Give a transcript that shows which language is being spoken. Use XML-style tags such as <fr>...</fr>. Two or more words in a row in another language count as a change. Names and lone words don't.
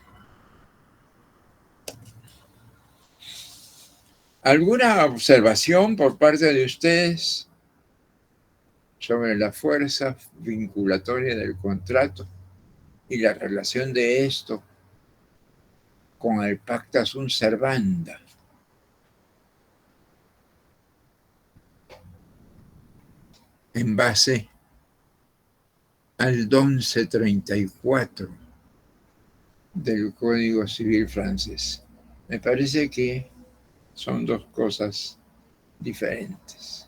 <es>¿Alguna observación por parte de ustedes sobre la fuerza vinculatoria del contrato y la relación de esto con el</es> <la>pacta sunt servanda?</la> <es>En base al 1134 del Código Civil francés. Me parece que son dos cosas diferentes.</es>